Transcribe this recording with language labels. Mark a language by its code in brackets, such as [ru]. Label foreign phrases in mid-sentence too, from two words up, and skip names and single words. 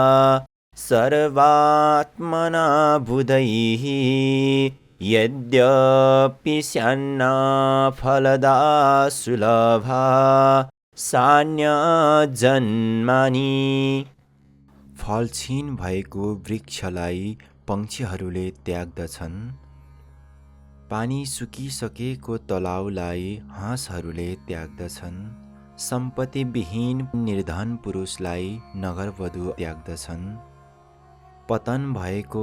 [sa] सर्वात्मना बुधैः यद्यपि स्यान्ना फलदा सुलभा सान्यजन्मानि [ne] फलक्षीण भएको वृक्षलाई पक्षीहरूले त्याग्दछन् पानी सुकिसकेको तलाउलाई हाँसहरूले त्याग्दछन् सम्पत्तिविहीन निर्धन पुरुषलाई नगरवधु त्याग्दछन् पतन भएको